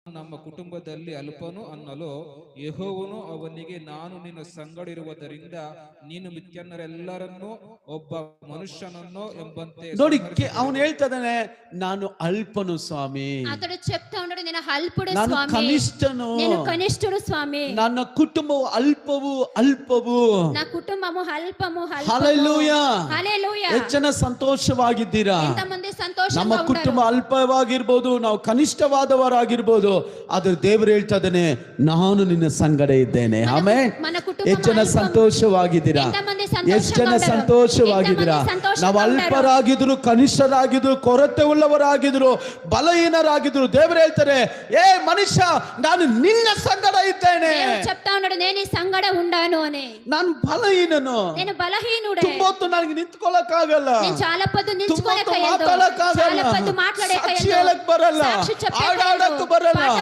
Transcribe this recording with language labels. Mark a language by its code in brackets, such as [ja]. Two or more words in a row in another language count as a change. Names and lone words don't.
[kn] ನಮ್ಮ ಕುಟುಂಬದಲ್ಲಿ ಅಲ್ಪನು ಅನ್ನಲು ಯೆಹೋವನು ಅವನಿಗೆ, ನಾನು ನಿನ್ನ ಸಂಗಡ ಇರುವುದರಿಂದ ನೀನು ಮಿಕ್ಕೆಲ್ಲರೆಲ್ಲರನ್ನೂ ಒಬ್ಬ ಮನುಷ್ಯನನ್ನು ಎಂಬಂತೆ ನೋಡಿ ಅವನು ಹೇಳ್ತಾ ಇದ್ದಾನೆ, ನಾನು ಅಲ್ಪನು ಸ್ವಾಮಿ, [te] అతడు చెప్తా ఉన్నాడు, నేను అల్పుడు [kn] ನಾನು [te] స్వామి, [kn] ಕನಿಷ್ಠನು, [te] నేను కనిష్ఠుడు స్వామి, [kn] ನನ್ನ ಕುಟುಂಬವು ಅಲ್ಪವು [te] నా కుటుంబము అల్పము. [kn] ಹಲ್ಲೆಲೂಯಾ, [te] హల్లెలూయా. [kn] ಎಷ್ಟು ಜನ ಸಂತೋಷವಾಗಿದ್ದೀರಾ? [te] ఎంతమంది [kn] ನಮ್ಮ [te] సంతోషంగా [kn] ಕುಟುಂಬ [te] ఉన్నారు? [kn] ಅಲ್ಪವಾಗಿರ್ಬೋದು, ನಾವು ಕನಿಷ್ಠವಾದವರಾಗಿರ್ಬೋದು, ಆದ್ರೆ ದೇವರು ಹೇಳ್ತಾ ಇದ್ದಾನೆ, ನಾನು ನಿನ್ನ ಸಂಗಡ ಇದ್ದೇನೆ. ಆಮೆನ್. ಎಷ್ಟು ಜನ ಸಂತೋಷವಾಗಿದ್ದೀರಾ? ಎಷ್ಟು ಜನ ಸಂತೋಷವಾಗಿದ್ದೀರಾ? ನಾವು ಅಲ್ಪರಾಗಿದ್ರು, ಕನಿಷ್ಠರಾಗಿದ್ರು, ಕೊರತೆ ಉಳ್ಳವರಾಗಿದ್ರು, ಬಲಹೀನರಾಗಿದ್ರು, ದೇವರು ಹೇಳ್ತಾರೆ, ಏ ಮನುಷ್ಯ, ನಾನು ನಿನ್ನ ಸಂಗಡ ಇದ್ದೇನೆ. [te] దేవుడు చెప్తా ఉన్నాడు, నేను నీ సంగడ ఉండాను అని. [kn] ನಾನು ಬಲಹೀನನು, [te] నేను బలహీనుడే. [kn] ತುಂಬಾ ಹೊತ್ತು ನನಗೆ ನಿಂತ್ಕೊಳ್ಳಕ್ಕಾಗಲ್ಲ, [te] నేను చాలా పొద్దు [kn] ತುಂಬಾ ಹೊತ್ತು [te] నిల్చుకోలేకయ్యదు, [kn] ಮಾತಾಡಕ್ಕಾಗಲ್ಲ, [te] చాలా పొద్దు మాట్లాడేకయ్యదు, [kn] ಸಾಕ್ಷಿ ಹೇಳಕ್ ಬರಲ್ಲ, [te] సాక్షి చెప్పేకయ్యదు, [kn] ಹಾಡಾಡಕ್ ಬರಲ್ಲ.